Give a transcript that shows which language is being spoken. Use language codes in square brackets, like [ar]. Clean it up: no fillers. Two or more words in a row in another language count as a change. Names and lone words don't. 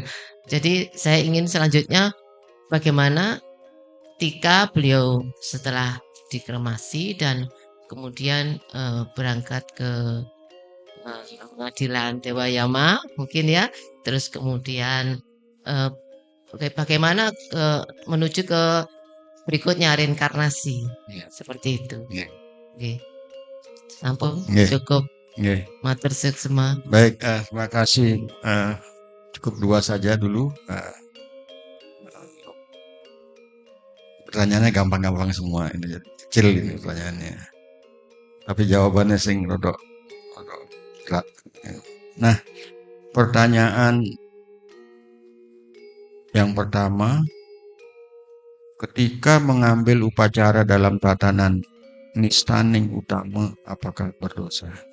[id] Jadi saya ingin selanjutnya bagaimana ketika beliau setelah dikremasi dan kemudian berangkat ke pengadilan Dewa Yama mungkin ya, terus kemudian bagaimana menuju ke berikutnya reinkarnasi seperti itu. [ban] Nggih. Sampun Nggih. [id] cukup. [ban] Nggih. Matur suksema. [id] Baik, terima kasih. Cukup 2 saja dulu. Pertanyaannya gampang-gampang semua ini, kecil ini pertanyaannya. Tapi jawabannya [jv] sing rodok berat. [id] Nah, pertanyaan yang pertama, ketika mengambil upacara dalam tatanan Nistaning utama, apakah berdosa?